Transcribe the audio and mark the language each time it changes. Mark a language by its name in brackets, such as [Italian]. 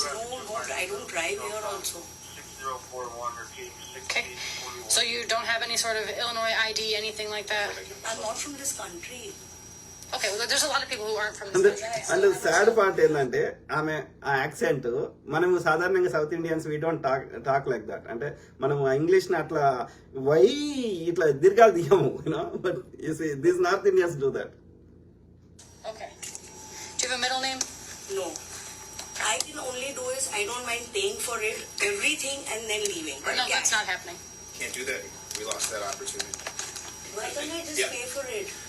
[English] No, I don't drive here also. 6041 repeating Okay. 6041. So you don't have any sort of Illinois ID, anything like that? I'm not from this country. Okay, well, there's a lot of people who aren't from this country. [Telugu] And sad part ఏంటంటే ఆమె ఆ accent మనము సాధారణంగా south Indians [English] We don't talk like that. [Telugu] అంటే మనం English ని అట్లా ఇట్లా దీర్ఘాలు తీయము, [English] But this north Indians do that. Okay. Do you have a middle name? No. I can only do is I don't mind paying for it, everything, and then leaving. No, that's not happening. Can't do that. We lost that opportunity. Why can't I just pay for it?